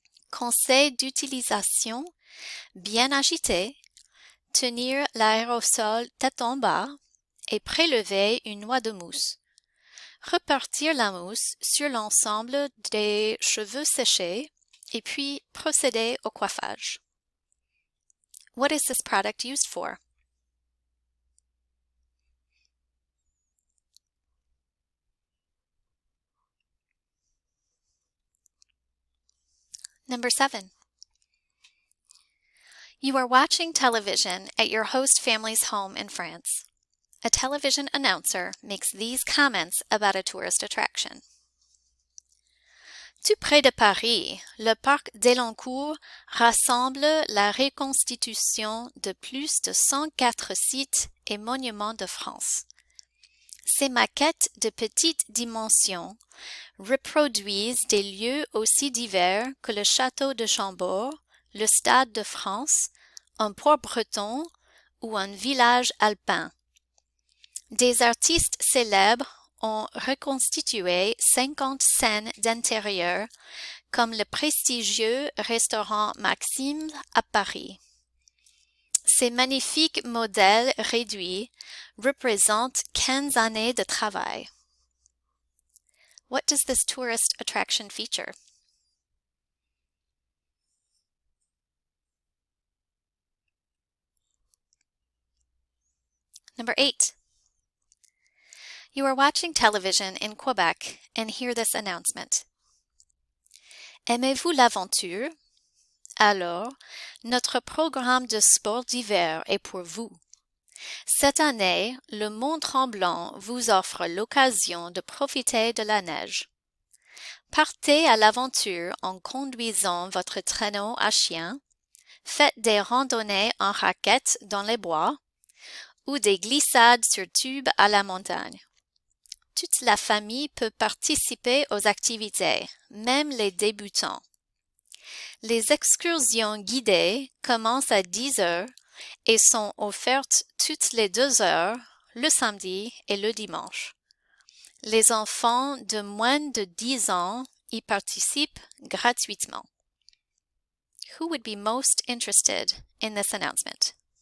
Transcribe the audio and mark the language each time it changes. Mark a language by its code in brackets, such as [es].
[fr] Conseil d'utilisation: bien agiter, tenir l'aérosol tête en bas et prélever une noix de mousse. Repartir la mousse sur l'ensemble des cheveux séchés et puis procéder au coiffage. [en] What is this product used for? Number 7. You are watching television at your host family's home in France. A television announcer makes these comments about a tourist attraction. [fr] Tout près de Paris, le parc d'Elancourt rassemble la reconstitution de plus de 104 sites et monuments de France. Ces maquettes de petite dimension reproduisent des lieux aussi divers que le château de Chambord, le Stade de France, un port breton ou un village alpin. Des artistes célèbres ont reconstitué 50 scènes d'intérieur comme le prestigieux restaurant Maxime à Paris. Ces magnifiques modèles réduits représentent 15 années de travail. [en] What does this tourist attraction feature? Number 8. You are watching television in Quebec and hear this announcement. [fr] Aimez-vous l'aventure? Alors, notre programme de sport d'hiver est pour vous. Cette année, le Mont-Tremblant vous offre l'occasion de profiter de la neige. Partez à l'aventure en conduisant votre traîneau à chien, faites des randonnées en raquettes dans les bois ou des glissades sur tube à la montagne. Toute la famille peut participer aux activités, même les débutants. Les excursions guidées commencent à 10 heures et sont offertes toutes les 2 heures, le samedi et le dimanche. Les enfants de moins de 10 ans y participent gratuitement. [en] Who would be most interested in this announcement?